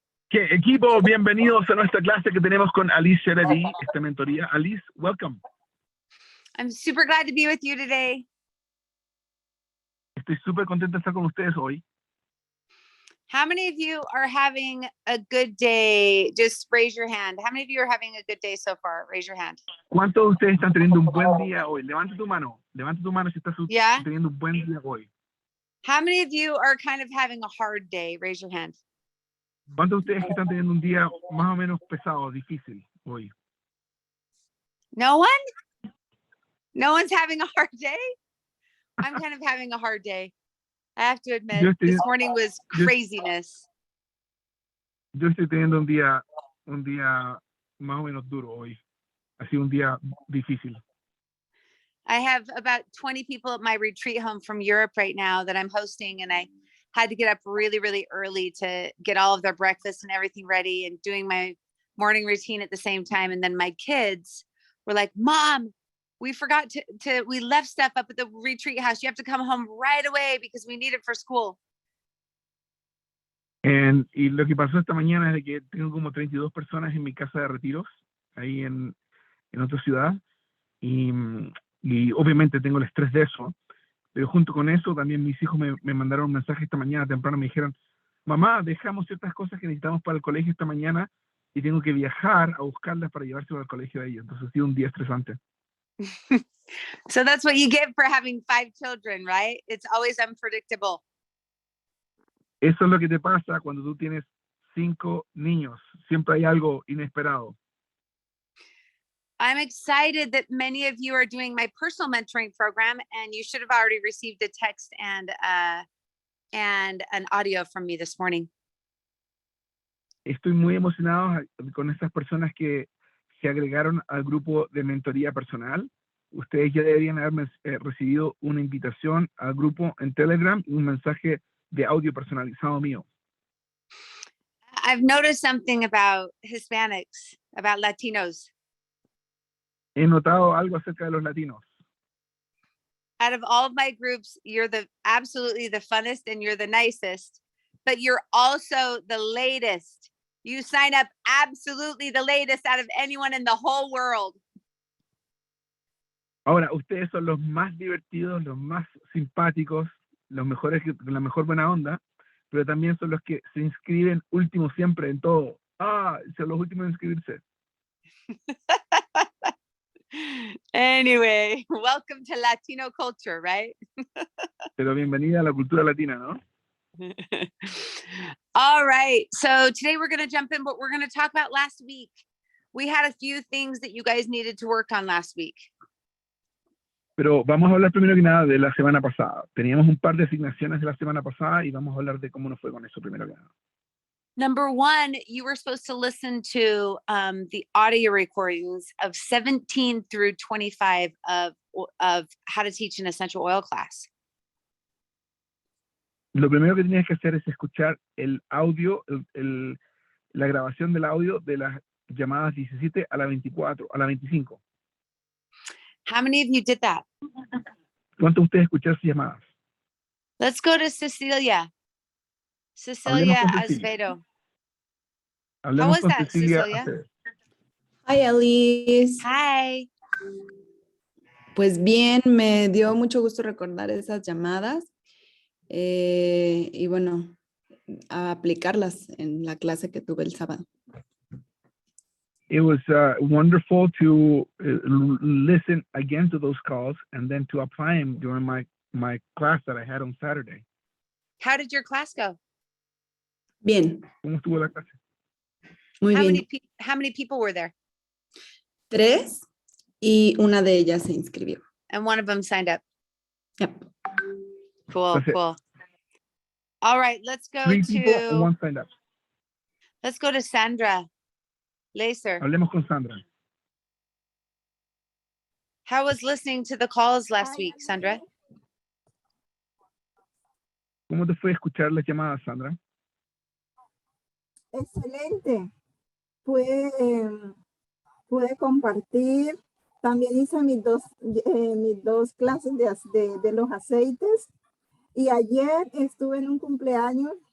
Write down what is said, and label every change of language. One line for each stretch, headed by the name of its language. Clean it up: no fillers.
Spanish: Equipo, bienvenidos a nuestra clase que tenemos con Allyse esta mentoría.
English: Allyse, welcome. I'm super glad to be with you today.
Spanish: Estoy súper contenta de estar con ustedes hoy.
English: How many of you are having a good day? Just raise your hand. How many of you are having a good day so far? Raise your hand.
Spanish: ¿Cuántos de ustedes están teniendo un buen día hoy? Levanta tu mano si estás
English: Yeah.
Spanish: teniendo un buen día hoy.
English: How many of you are kind of having a hard day? Raise your hand.
Spanish: ¿Cuántos de ustedes que están teniendo un día más o menos pesado, difícil hoy?
English: No one? No one's having a hard day? I'm kind of having a hard day. I have to admit, this morning was craziness.
Spanish: Yo estoy teniendo un día más o menos duro hoy. Ha sido un día difícil.
English: I have about 20 people at my retreat home from Europe right now that I'm hosting, and I had to get up really, really early to get all of their breakfast and everything ready and doing my morning routine at the same time. And then my kids were like, Mom, we forgot we left stuff up at the retreat house. You have to come home right away because we need it for school.
Spanish: Y lo que pasó esta mañana es de que tengo como 32 personas en mi casa de retiros, ahí en otra ciudad. Y obviamente tengo el estrés de eso. Pero junto con eso, también mis hijos me mandaron un mensaje esta mañana temprano. Me dijeron, mamá, dejamos ciertas cosas que necesitamos para el colegio esta mañana y tengo que viajar a buscarlas para llevárselas al colegio de ellos. Entonces ha sido un día estresante.
English: So that's what you get for having 5 children, right? It's always unpredictable.
Spanish: Eso es lo que te pasa cuando tú tienes 5 niños. Siempre hay algo inesperado.
English: I'm excited that many of you are doing my personal mentoring program, and you should have already received a text and an audio from me this morning.
Spanish: Estoy muy emocionado con estas personas que se agregaron al grupo de mentoría personal. Ustedes ya deberían haber recibido una invitación al grupo en Telegram y un mensaje de audio personalizado mío.
English: I've noticed something about Hispanics, about Latinos.
Spanish: He notado algo acerca de los latinos.
English: Out of all of my groups, you're absolutely the funnest and you're the nicest, but you're also the latest. You sign up absolutely the latest out of anyone in the whole world.
Spanish: Ahora, ustedes son los más divertidos, los más simpáticos, los mejores, la mejor buena onda, pero también son los que se inscriben últimos siempre en todo. Son los últimos en inscribirse.
English: Anyway, welcome to Latino culture, right?
Spanish: Pero bienvenida a la cultura latina, ¿no?
English: All right. So today we're going to jump in, but we're going to talk about last week. We had a few things that you guys needed to work on last week.
Spanish: Pero vamos a hablar primero que nada de la semana pasada. Teníamos un par de asignaciones de la semana pasada y vamos a hablar de cómo nos fue con eso primero que nada.
English: Number one, you were supposed to listen to the audio recordings of 17 through 25 of how to teach an essential oil class.
Spanish: Lo primero que tenías que hacer es escuchar el audio, la grabación del audio de las llamadas 17 a la 24, a la 25.
English: How many of you did that?
Spanish: ¿Cuántos de ustedes escucharon sus llamadas?
English: Let's go to Cecilia. Cecilia Acevedo. How was that, Cecilia? Hi, Allyse. Hi.
Spanish: Pues bien, me dio mucho gusto recordar esas llamadas y bueno, a aplicarlas en la clase que tuve el sábado.
English: It was wonderful to listen again to those calls and then to apply them during my class that I had on Saturday. How did your class go?
Spanish: Bien. ¿Cómo estuvo la clase? Muy bien.
English: How many people were there?
Spanish: 3 y una de ellas se inscribió.
English: And one of them signed up. Yep. Cool, cool. All right, let's go 3 people and 1 signed up. Let's go to Sandra Laser.
Spanish: Hablemos con Sandra.
English: How was listening to the calls last week, Sandra?
Spanish: ¿Cómo te fue escuchar las llamadas, Sandra? Excelente. Pude compartir. También hice mis dos clases de los aceites. Y ayer estuve en un cumpleaños